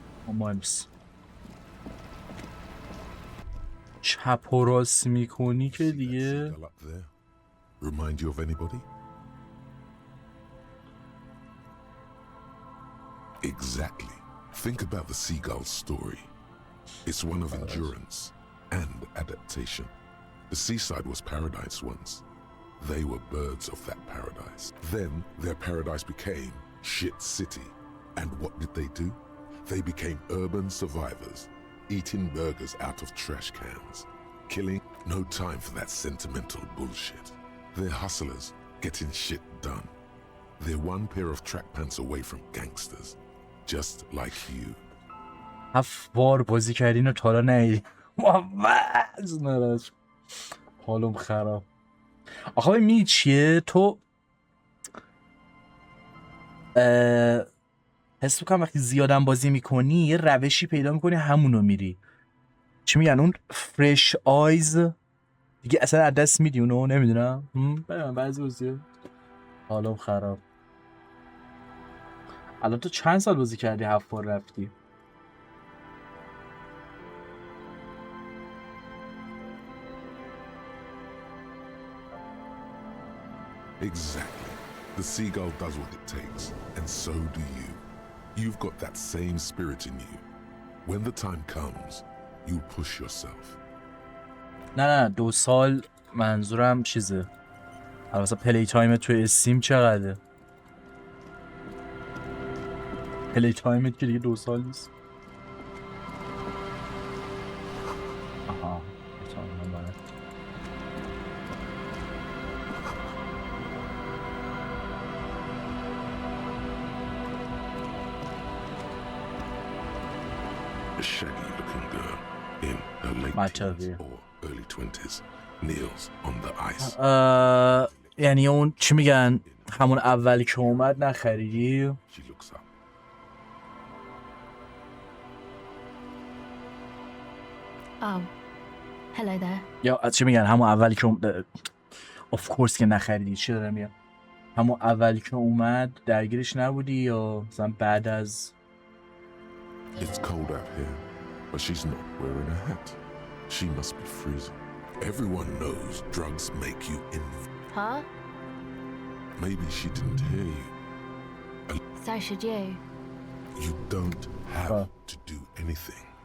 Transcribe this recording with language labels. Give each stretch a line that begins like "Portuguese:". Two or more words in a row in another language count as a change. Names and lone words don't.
Persian: مهمس چپ و راست میکنی که دیگه
English: Remind you of anybody? Exactly. Think about the seagull's story. It's one of endurance and adaptation. The seaside was paradise once. They were birds of that paradise. Then their paradise became shit city. And what did they do? They became urban survivors, eating burgers out of trash cans, killing. No time for that sentimental bullshit. They're hustlers, getting shit done. They're one pair of track pants away from gangsters, just like you.
Persian: 7 بار بازی کردین و تا حالا ندیدی. واز نراج حالم خراب. آخه می چیه تو حس میکنم وقتی زیادم بازی میکنی یه روشی پیدا میکنی همونو میری. چی میگن اون
English: fresh eyes
Persian: دیگه اصلا از دست میدی اونو. نمیدونم بعضی بازی حالم خراب. الان تو چند سال بازی کردی 7 بار رفتی؟
English: Exactly. The seagull does what it takes, and so do you. You've got that same spirit in you. When the time comes, you push yourself.
Persian: نه 2 سال منظورم چیزه. البته
English: play time
Persian: توی استیم چقدره؟ پلی تایمت که دیگه 2 سال نیست. آها
English: A shaggy-looking girl in her late teens or early 20s kneels on the ice.
Persian: یعنی اون چی میگن همون اولی که اومد نخریدی؟
English: She looks up. Oh, hello there.
Persian: یا چی میگن همون اولی که اومد
English: of course
Persian: که نخریدی. چی دارم میگم همون اولی که اومد درگیرش نبودی یا مثلا بعد از
English: It's cold out here, but she's not wearing a hat. She must be freezing. Everyone knows drugs make you Huh? Maybe she didn't hear you. So should you. You don't have to do anything.